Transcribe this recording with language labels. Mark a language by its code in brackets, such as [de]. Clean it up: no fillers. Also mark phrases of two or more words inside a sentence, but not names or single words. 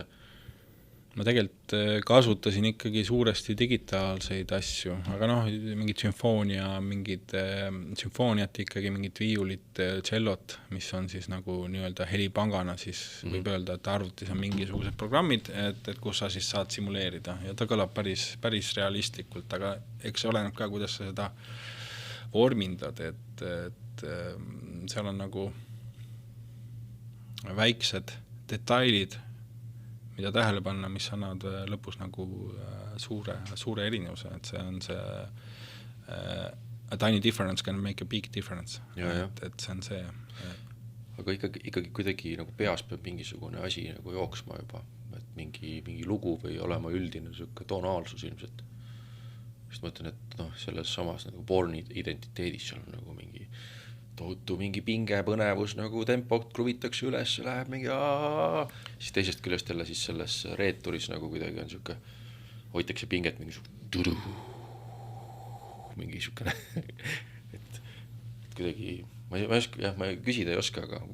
[et] Ma tegelikult kasutasin ikkagi suuresti digitaalseid asju, aga mingid sümfooniat ikkagi, mingid viiulit, tšellot, mis on siis nagu nii-öelda helipangana, siis võib öelda, et arvutis on mingisugused programmid, et kus sa siis saad simuleerida ja ta kõlab päris realistlikult, aga eks see oleneb ka, kuidas sa seda vormindad, et seal on nagu väiksed detailid, mida tähele panna, mis annavad lõpus nagu suure erinevuse, et see on see [en] a tiny difference can make a big difference, [et] et see on see. Aga ikkagi kuidagi nagu peas peab mingisugune asi nagu jooksma juba, et mingi lugu või olema üldine selline tonaalsus ilmselt. Just ma ütlen, et selles samas nagu Borni identiteedis seal on nagu mingi pinge, põnevus, nagu tempot kruvitakse üles, läheb mingi siis teisest küljest jälle siis selles reeturis nagu kuidagi on siuke, hoitakse pinget mingi siukene et kuidagi ma küsida ei oska, aga